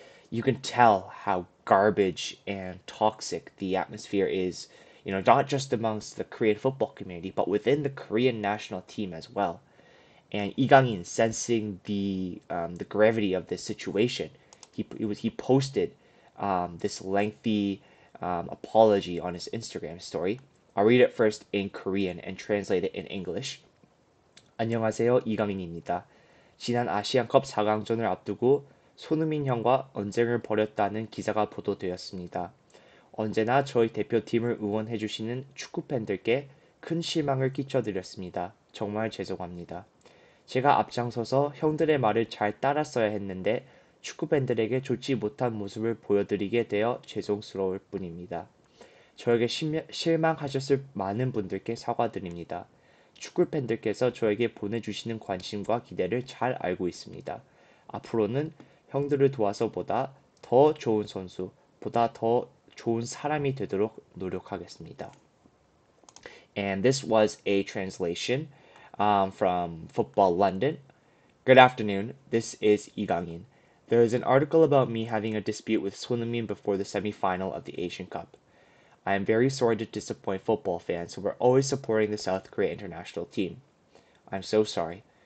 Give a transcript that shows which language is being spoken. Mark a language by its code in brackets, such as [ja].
[en] You can tell how garbage and toxic the atmosphere is, not just amongst the Korean football community, but within the Korean national team as well. And Lee Kangin, sensing the gravity of this situation, he posted this lengthy apology on his Instagram story. I'll read it first in Korean and translate it in English. [ko] 안녕하세요, 이강인입니다. 지난 아시안컵 4강전을 앞두고 손흥민 형과 언쟁을 벌였다는 기사가 보도되었습니다. 언제나 저희 대표팀을 응원해주시는 축구팬들께 큰 실망을 끼쳐드렸습니다. 정말 죄송합니다. 제가 앞장서서 형들의 말을 잘 따랐어야 했는데 축구팬들에게 좋지 못한 모습을 보여드리게 되어 죄송스러울 뿐입니다. 저에게 실망하셨을 많은 분들께 사과드립니다. 축구 팬들께서 저에게 보내주시는 관심과 기대를 잘 알고 있습니다. 앞으로는 형들을 도와서 보다 더 좋은 선수, 보다 더 좋은 사람이 되도록 노력하겠습니다. [en] And this was a translation from Football London. Good afternoon, this is Lee Kangin. There is an article about me having a dispute with Heung-Min before the semi-final of the Asian Cup. I am very sorry to disappoint football fans who were always supporting the South Korea international team. I'm so sorry.